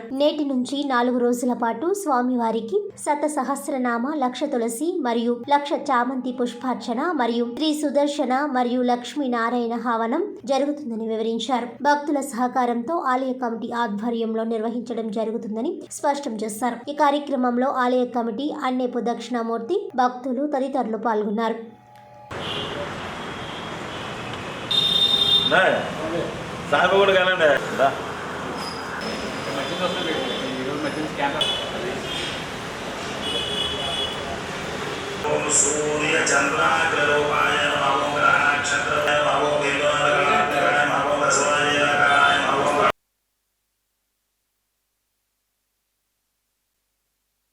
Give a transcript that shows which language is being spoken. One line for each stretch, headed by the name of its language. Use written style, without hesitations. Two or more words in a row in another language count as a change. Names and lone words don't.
Telugu: నేటి నుంచి 4 రోజుల పాటు స్వామివారికి శత సహస్రనామ, లక్ష తులసి మరియు లక్ష చామంతి పుష్పార్చన మరియు శ్రీ సుదర్శన మరియు లక్ష్మీ నారాయణ హవనం జరుగుతుందని వివరించారు. భక్తుల సహకారంతో ఆలయ కమిటీ ఆధ్వర్యంలో నిర్వహించడం జరుగుతుందని స్పష్టం చేశారు. ఈ కార్యక్రమంలో ఆలయ కమిటీ, అన్నేపు దక్షిణామూర్తి, భక్తులు తదితరులు పాల్గొన్నారు.
Sanskrit: सूर्य चंद्राग्ररूपाय नमो ग्रह नक्षत्र नमो विद्वानकाय नमो वसवाय